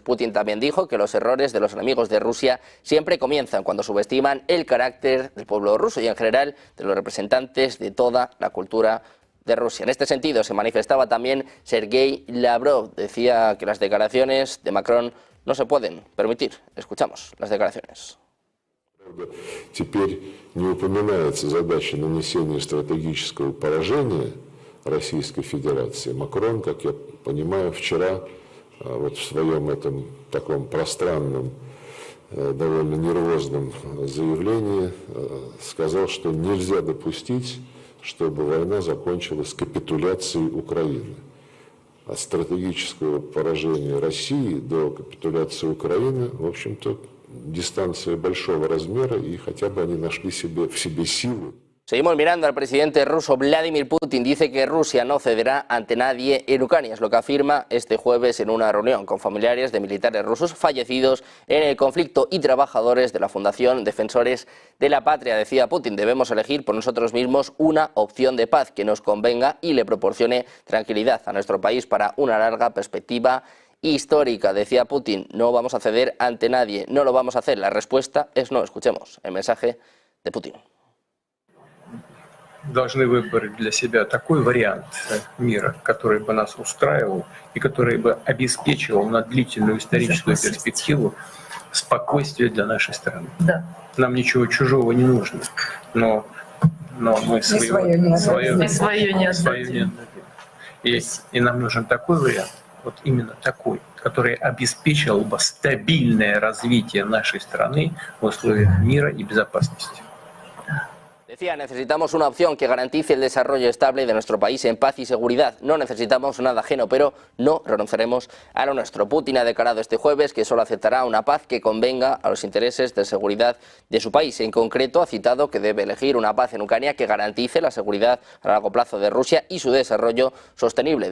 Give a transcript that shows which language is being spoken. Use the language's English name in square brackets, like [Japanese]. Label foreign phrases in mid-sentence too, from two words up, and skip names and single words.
[Spanish] Putin también dijo que los errores de los enemigos de Rusia siempre comienzan cuando subestiman el carácter del pueblo ruso y en general de los representantes de toda la cultura de Rusia. En este sentido se manifestaba también Sergei Lavrov. Decía que las declaraciones de Macron no se pueden permitir. Escuchamos las declaraciones. [Russian] Теперь не упоминается задача нанесения стратегического поражения Российской Федерации. Макрон, как я понимаю, вчера вот в своем этом таком пространном, довольно нервозном заявлении сказал, что нельзя допустить, чтобы война закончилась капитуляцией Украины. От стратегического поражения России до капитуляции Украины, в общем-то, дистанция большого размера, и хотя бы они нашли в себе силы. [Spanish] Seguimos mirando al presidente ruso Vladimir Putin. Dice que Rusia no cederá ante nadie en Ucrania. Es lo que afirma este jueves en una reunión con familiares de militares rusos fallecidos en el conflicto y trabajadores de la Fundación Defensores de la Patria. Decía Putin, debemos elegir por nosotros mismos una opción de paz que nos convenga y le proporcione tranquilidad a nuestro país para una larga perspectiva histórica. Decía Putin, no vamos a ceder ante nadie, no lo vamos a hacer. La respuesta es no. Escuchemos el mensaje de Putin. [Russian] должны выбрать для себя такой вариант мира, который бы нас устраивал и который бы обеспечивал на длительную историческую перспективу спокойствие для нашей страны. Да. Нам ничего чужого не нужно, но мы свое не отдадим. И нам нужен такой вариант, вот именно такой, который обеспечил бы стабильное развитие нашей страны в условиях мира y безопасности. [Spanish] Decía, necesitamos una opción que garantice el desarrollo estable de nuestro país en paz y seguridad. No necesitamos nada ajeno, pero no renunciaremos a lo nuestro. Putin ha declarado este jueves que solo aceptará una paz que convenga a los intereses de seguridad de su país. En concreto, ha citado que debe elegir una paz en Ucrania que garantice la seguridad a largo plazo de Rusia y su desarrollo sostenible.